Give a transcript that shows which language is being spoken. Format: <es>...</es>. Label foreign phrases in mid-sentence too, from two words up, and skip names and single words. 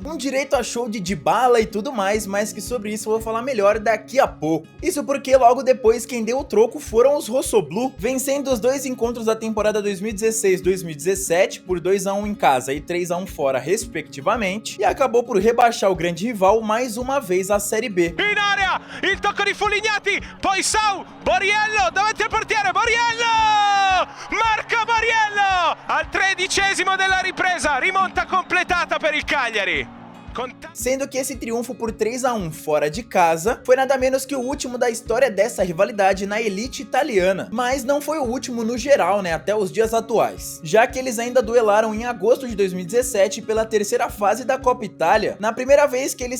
<pt>Um direito a show de Dybala e tudo mais, mas que sobre isso eu vou falar melhor daqui a pouco. Isso porque logo depois quem deu o troco foram os Rossoblu, vencendo os dois encontros da temporada 2016-2017 por 2-1 em casa e 3-1 fora respectivamente, e acabou por rebaixar o grande rival mais uma vez à Série B.</pt> <it>In area, il tocco di Fulignati, poi Sau, Borriello davanti al portiere, Borriello! Marca Borriello! Al 13° della ripresa, rimonta completata per il Cagliari.</it> <pt>Sendo que esse triunfo por 3-1 fora de casa foi nada menos que o último da história dessa rivalidade na elite italiana, mas não foi o último no geral, até os dias atuais, já que eles ainda duelaram em agosto de 2017 pela terceira fase da Copa Itália, na primeira vez que eles</pt>